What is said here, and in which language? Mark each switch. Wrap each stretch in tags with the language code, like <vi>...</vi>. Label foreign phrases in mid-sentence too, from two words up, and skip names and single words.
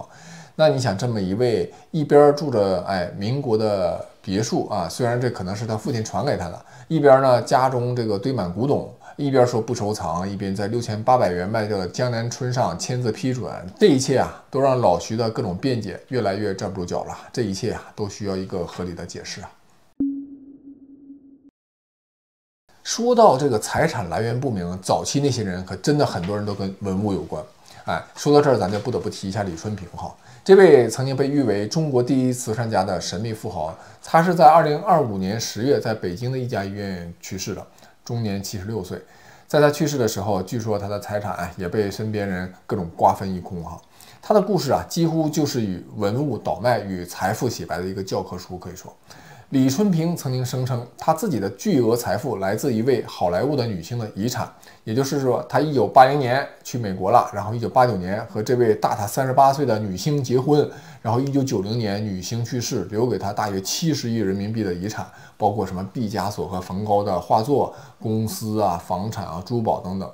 <zh>那你想這麼一位一邊住着民國的別墅啊，雖然這可能是他父親傳給他的，一邊呢家中這個堆滿古董，一邊說不收藏，一邊在6800元賣掉的江南春上簽字批准，這一切啊都讓老徐的各種辯解越來越站不住腳了。這一切啊都需要一個合理的解釋啊。說到這個財產來源不明，早期那些人可真的很多人都跟文物有關。說到這兒，咱就不得不提一下李春平哈。這位曾經被譽為中國第一慈善家的神秘富豪，他是在2025年10月在北京的一家醫院去世的，終年76歲。在他去世的時候，據說他的財產也被身邊人各種瓜分一空哈。他的故事啊，幾乎就是以文物倒賣與財富洗白的一個教科書，可以說。李春平曾經聲稱，他自己的巨額財富來自一位好萊塢的女星的遺產，也就是說，他1980年去美國了，然後1989年和這位大他38歲的女星結婚，然後1990年女星去世，留給他大約70億人民幣的遺產，包括什麼畢加索和梵高的畫作、公司啊、房產啊、珠寶等等。</zh>